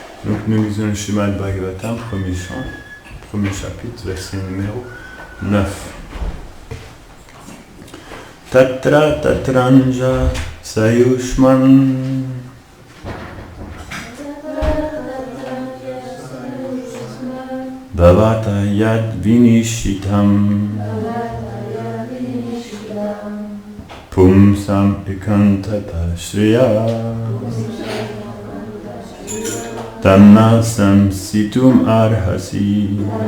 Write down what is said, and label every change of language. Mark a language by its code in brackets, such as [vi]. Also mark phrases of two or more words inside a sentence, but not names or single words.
[fr] Donc nous lisons le Srimad Bhagavatam, premier chapitre, verset numéro 9. [sa] Tatra tatranja sayushman bhavata yad vinishitam pumsam ekantata shriya Tanna samsitum arhasi.